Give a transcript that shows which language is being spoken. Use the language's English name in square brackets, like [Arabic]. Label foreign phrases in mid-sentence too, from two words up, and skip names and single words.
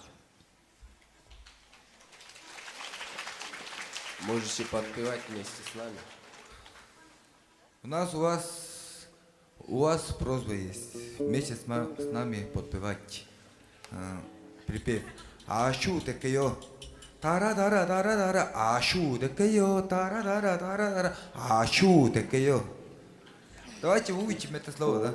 [Russian] Можете подпевать вместе с нами. У вас просьба есть вместе с нами подпевать припев. Ашу Текео. Тара-дара-дара-дара. Ашу Текео. Тара-дара-дара-дара. Ашу Текео. Давайте выучим это слово, да?